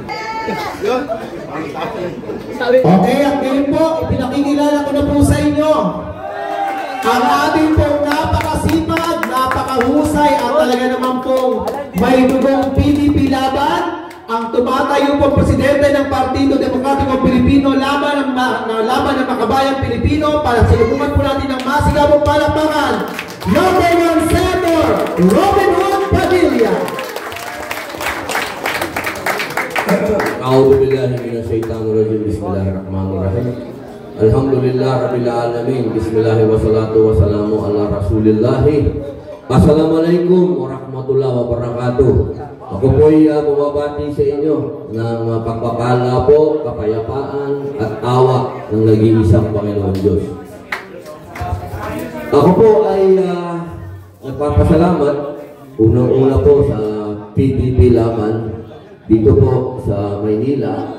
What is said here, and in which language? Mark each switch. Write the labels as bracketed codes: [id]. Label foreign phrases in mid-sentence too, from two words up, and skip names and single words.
[tl] Okay, at ngayon po, pinakikilala ko na po sa inyo ang ating pong napakasipag, napakahusay at talaga naman pong may dugong PDP laban, ang tumatayo po presidente ng Partido Demokratiko Pilipino laban ng makabayang Pilipino para silubungan po natin ng masigabong palakpakan, number 1 Senator Robin Hood Padilla. [ar] أعوذ بالله من الشيطان الرجيم. بسم الله الرحمن الرحيم الحمد لله رب العالمين بسم الله الرحمن الرحيم. والصلاة والسلام على رسول الله السلام عليكم ورحمة الله وبركاته. [tl] Ako po ay bumabati sa inyo ng pagpapala po, kapayapaan at tawa ng nag-iisang Panginoon Diyos. Ako po ay nagpapasalamat unang-una po sa PDP laban dito po sa Maynila.